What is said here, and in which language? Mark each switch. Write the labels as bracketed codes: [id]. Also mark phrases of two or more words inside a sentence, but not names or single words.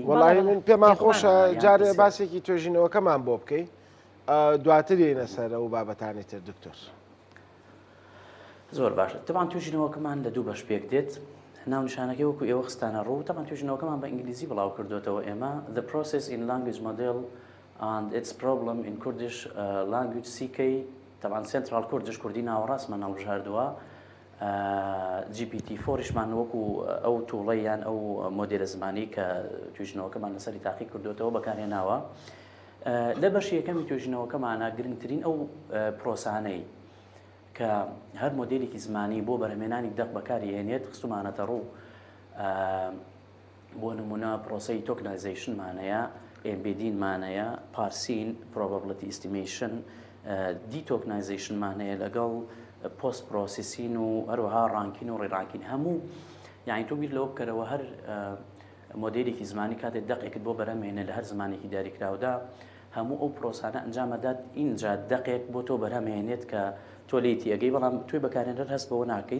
[ckb] وەڵاهی من پێمان خۆشە جارێ باسێکی توێژینەوەکەمان بۆ بکەی، دواتر یێنە سەرە و بابەتانی تر دکتۆر. زۆر باشە. تەمان توێژینەوەکەمان لە دوو بەش پێک دێت. ناونیشانەکەی وەکو ئێوە خستانە ڕوو. تەمان توێژینەوەکەمان بە ئینگلیزی بڵاو کردوێتەوە ئێمە The Process in Language Model and Its Problem in Kurdish Language CK. تەمان [en] Central Kurdish [ckb] کوردی ناوەڕاستمان هەڵبژاردووە. GPT 4شمان وەکو ئەو تووڵەی یان ئەو مۆدێلە زمانی کە توێژینەوەکەمان لەسەری تاقیق کردوێتەوە بەکارهێناوە. لە بەشی یەکەمی توێژینەوەکەمانە گرنگترین ئەو پرۆسانەی کە هەر مۆدێلێکی زمانی بۆ بەرهەمێنانی دەق بەکاری هێنێت خستومانەتە ڕوو. بۆ نمونە پرۆسەی تۆکنایزیشنمانەیە، ئێمبێدینمانەیە، پارسین [en] probability estimation، [ckb] دیتۆکنایزیشنمانەیە لەگەڵ پۆست پرۆسیسین و هەروەها ڕانکین و ڕێڕانکین. هەموو یعنی تۆ بیر لەوە بکەرەوە هەر مۆدێلێکی زمانی کاتێک دەقێکت بۆ بەرهەمهێنێت لە هەر زمانێکی دیاریکراودا هەموو ئەو پرۆسانە ئەنجامەدات ئینجا دەقێک بۆ تۆ بەرهەمهێنێت کە تۆ لێیتی ئەگەی، بەڵام توی بەکارهێنەر هەست بەوە ناکەیت.